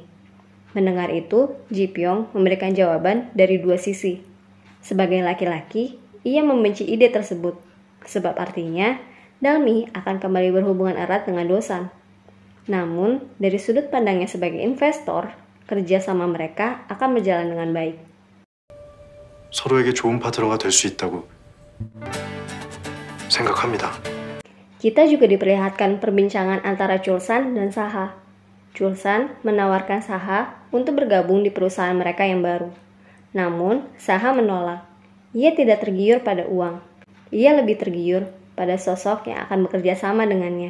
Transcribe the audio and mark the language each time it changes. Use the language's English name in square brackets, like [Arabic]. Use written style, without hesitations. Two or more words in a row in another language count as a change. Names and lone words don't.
[Indonesian] Mendengar itu, Ji Pyong memberikan jawaban dari dua sisi. Sebagai laki-laki, ia membenci ide tersebut, sebab artinya Dalmi akan kembali berhubungan erat dengan Dosan. Namun, dari sudut pandangnya sebagai investor, kerja sama mereka akan berjalan dengan baik. [Korean] 서로에게 좋은 파트너가 될 수 있다고 생각합니다. [Indonesian] Kita juga diperlihatkan perbincangan antara Chulsan dan Saha. Chulsan menawarkan Saha untuk bergabung di perusahaan mereka yang baru. Namun, Saha menolak. Ia tidak tergiur pada uang. Ia lebih tergiur pada sosok yang akan bekerja sama dengannya.